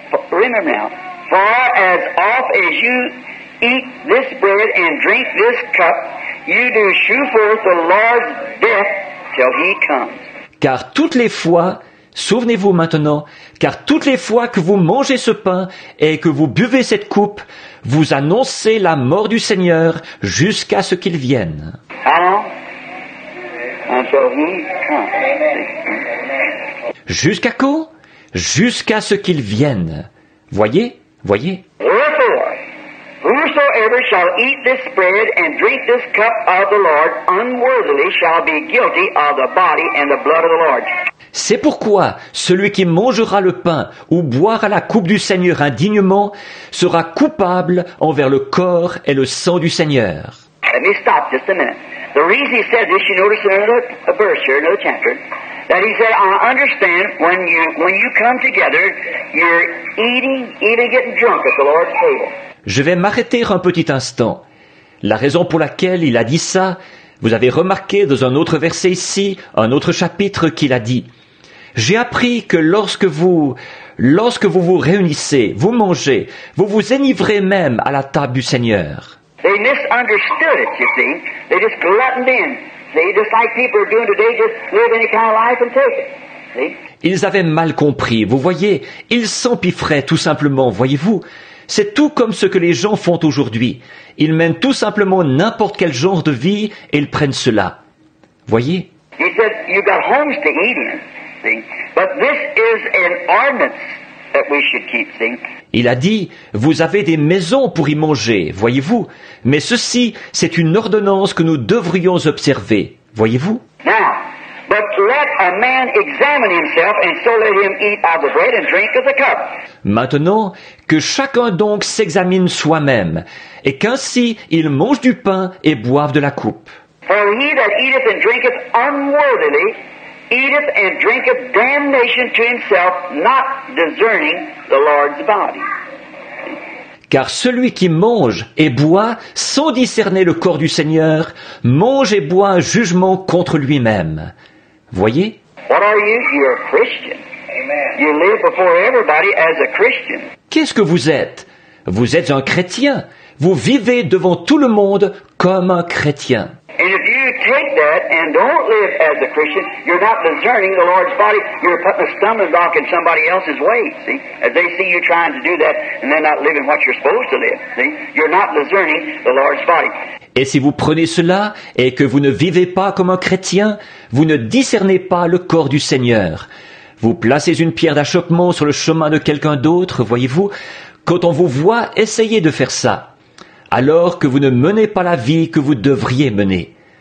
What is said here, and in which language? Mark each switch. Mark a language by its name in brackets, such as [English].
[English] Remember now, for as oft as you eat this bread and drink this cup, you do shew forth the Lord's death till He comes. [French] Car toutes les fois, souvenez-vous maintenant, car toutes les fois que vous mangez ce pain et que vous buvez cette coupe, vous annoncez la mort du Seigneur jusqu'à ce qu'il vienne. [English] How long? Until He comes. [French] Jusqu'à quand? Jusqu'à ce qu'il vienne. Voyez? Voyez? [English] Wherefore, whosoever shall eat this bread and drink this cup of the Lord unworthily shall be guilty of the body and the blood of the Lord. [French] C'est pourquoi celui qui mangera le pain ou boira la coupe du Seigneur indignement sera coupable envers le corps et le sang du Seigneur. [English] Let me stop just a minute. The reason he said this, you notice in another verse here, another chapter, that he said, I understand when you come together, you're eating, even getting drunk at the Lord's table. [French] Je vais m'arrêter un petit instant. La raison pour laquelle il a dit ça, vous avez remarqué dans un autre verset ici, un autre chapitre qu'il a dit. J'ai appris que lorsque vous vous réunissez, vous mangez, vous vous enivrez même à la table du Seigneur. [English] They misunderstood it, you see. They just gluttoned in. See, just like people are doing today, just live any kind of life and take it. See? [French] Ils avaient mal compris, vous voyez, ils s'empiffraient tout simplement, voyez-vous. C'est tout comme ce que les gens font aujourd'hui. Ils mènent tout simplement n'importe quel genre de vie et ils prennent cela. Voyez? [English] He said, you got homes to eat in, see. But this is an ordinance that we should keep, see. [French] Il a dit, vous avez des maisons pour y manger, voyez-vous. Mais ceci, c'est une ordonnance que nous devrions observer, voyez-vous. [English] Now, but let a man examine himself, and so let him eat of the bread and drink of the cup. [French] Maintenant, que chacun donc s'examine soi-même, et qu'ainsi il mange du pain et boive de la coupe. [English] For he that eateth and drinketh unworthily eateth and drinketh damnation to himself, not discerning the Lord's body. [French] Car celui qui mange et boit sans discerner le corps du Seigneur, mange et boit un jugement contre lui-même. Voyez? [English] What are you? You're a Christian. Amen. You live before everybody as a Christian. [French] Qu'est-ce que vous êtes? Vous êtes un chrétien. Vous vivez devant tout le monde comme un chrétien. [English] And if you take that and don't live as a Christian, you're not discerning the Lord's body. You're putting a stumbling block in somebody else's way, see? As they see you trying to do that and they're not living what you're supposed to live, see? You're not discerning the Lord's body. [French] Et si vous prenez cela et que vous ne vivez pas comme un chrétien, vous ne discernez pas le corps du Seigneur. Vous placez une pierre d'achoppement sur le chemin de quelqu'un d'autre, voyez-vous, quand on vous voit essayer de faire ça, alors que vous ne menez pas la vie que vous devriez mener.